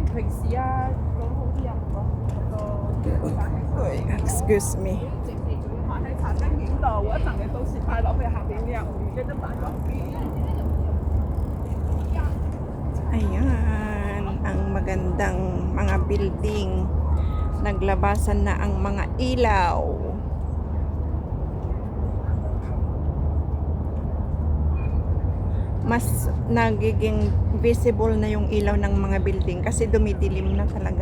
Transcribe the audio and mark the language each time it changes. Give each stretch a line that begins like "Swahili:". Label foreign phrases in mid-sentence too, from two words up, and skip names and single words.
English: Excuse me.
Cantonese: 殘燈影到，我一陣你到時擺落去下邊嘅人會記得擺落邊。
Filipino: Ayan, ang magandang mga building. Naglabasan na ang mga ilaw. Mas nagiging visible na yung ilaw ng mga building kasi dumidilim na talaga.